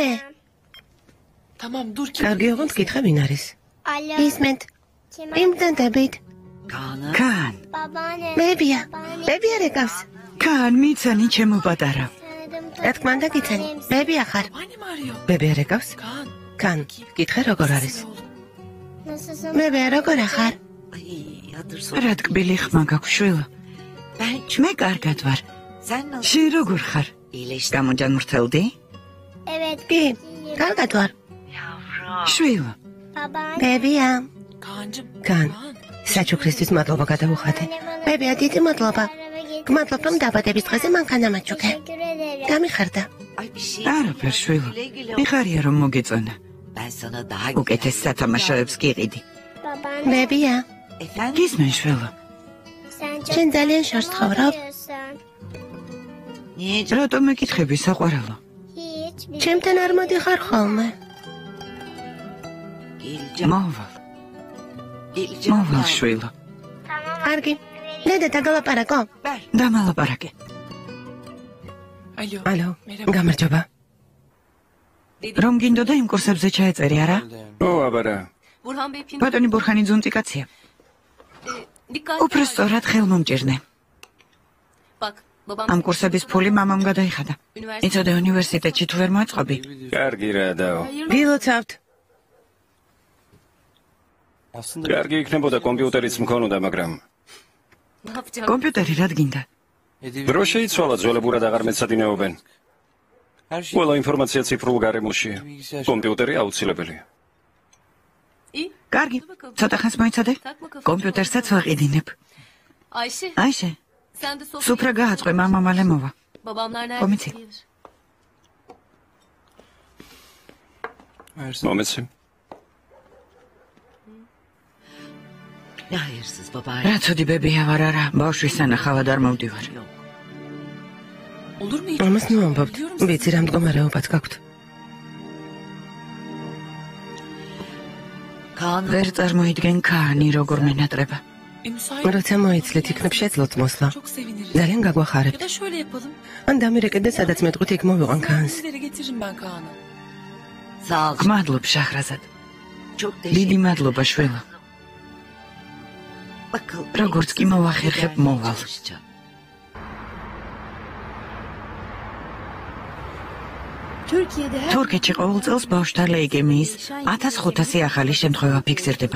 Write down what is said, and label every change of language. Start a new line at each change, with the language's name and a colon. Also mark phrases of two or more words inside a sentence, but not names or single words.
Turkish: Tamam dur ki.
Georgian: კარგი ოღონდ გითხრა ვინ არის?
Turkish: Alo.
Georgian: ისმენთ.
Turkish: Kim?
Georgian: იმდანდებით. კან.
Turkish: Babaanne.
Georgian: მებია. მებია რეკავს. კან მიცანი ჩემო პატარა.
Turkish: Tanıdım.
Georgian: რა თქმა უნდა გიცანი. მებია ხარ.
Turkish: Anne mi arıyor?
Georgian: მებია რეკავს?
Turkish: Kaan.
Georgian: კან. გითხრა როგორ არის?
Turkish: Nasılsın?
Georgian: მებია როგორ ახარ? რა ტკბილი ხმა გაქვს შვილო. მე კარგად ვარ. შენ როგორ ხარ? გამოჯანმრთელდი?
Turkish: Evet.
Georgian: კი, კარგად ვარ. შვილო.
Turkish: Babaanne.
Georgian: მებია.
Turkish: Kaan'cım.
Georgian: კან. საჩუქრისთვის მადლობა გადავუხადე. მებია დიდი მადლობა. გმადლობ რომ დაბადების დღეზე მანქანა მაჩუქე.
Turkish: Teşekkür ederim.
Georgian: გამიხარდა. არაფერ შვილო. მიხარია რომ მოგეწონა. უკეთეს სათამაშოებს გიყიდი.
Turkish: Babaanne.
Georgian: მებია. გისმენ შვილო.
Turkish: Sen çok
Georgian: შენ ძალიან შორს ცხოვრობ.
Turkish: yapıyorsun.
Georgian: რატომ მეკითხები საყვარელო?
Turkish: Hiç. Bir
Georgian: ჩემთან არ მოდიხარ ხოლმე. მოვალ. მოვალ შვილო. კარგი. დედა დაგალაპარაკო. დამალაპარაკე.
Turkish: Alo.
Georgian: ალო.
Turkish: Merhaba.
Georgian: გამარჯობა. რომ გინდოდა იმ კურსებზე ჩაეწერი არა? ო აბარა.
Turkish: Burhan Bey pin.
Georgian: ბატონი ბურხანი ძუნწი კაცია.
Turkish: Dikkat.
Georgian: უფრო სწორად ხელმომჭირნე.
Turkish: Bak babam
Georgian: ამ კურსების ფული მამამ გადაიხადა. იცოდე უნივერსიტეტში თუ ვერ მოეწყობი? კარგი რა დაო. გილოცავთ. კარგი იქნებოდა კომპიუტერიც მქონოდა, მაგრამ
Turkish: ne yapacağım?
Georgian: კომპიუტერი რად გინდა? დრო შეიცვალა ძველებურად აღარ მეცადინეობენ. ყველა ინფორმაცია ციფრულ გარემოშია. კომპიუტერი აუცილებელია.
Turkish: İyi.
Georgian: კარგი. ცოტა ხანს მოიცადე? კომპიუტერსაც ვაყიდინებ.
Turkish: Ayşe
Georgian: აიშე,
Turkish: sen de Sofya.
Georgian: სუფრა გააწყვე, მამა მალე მოვა.
Turkish: Babamlar nerede? Komiti. gelir?
Georgian: მომეცი. რა ცუდი ბებია ვარ არა, ბავშვის სანახავად არ მოვდივარ.
Turkish: Olur mu hiç?
Georgian: ამას ნუ ამბობთ. ვიცი რა მდგომარეობაც გაქვთ. ვერ წარმოიდგენ კანი როგორ მენატრება.
Turkish: Müsait.
Georgian: როცა მოიცლეთ იქნებ შეძლოთ მოსვლა.
Turkish: Çok seviniriz.
Georgian: ძალიან
Turkish: Ya
Georgian: გაგვახარებთ.
Turkish: da şöyle yapalım.
Georgian: ან დამირეკეთ და სადაც მეტყვით იქ მოვიყვან კანს.
Turkish: Sizlere getiririm ben Kaan'ı.
Georgian: გმადლობ შახრაზად. დიდი მადლობა შვილო. როგორც კი მოვახერხებ მოვალ. თურქეთში ყოველ წელს ბავშვთა ლეიკემიის 1500 ახალი შემთხვევა ფიქსირდება.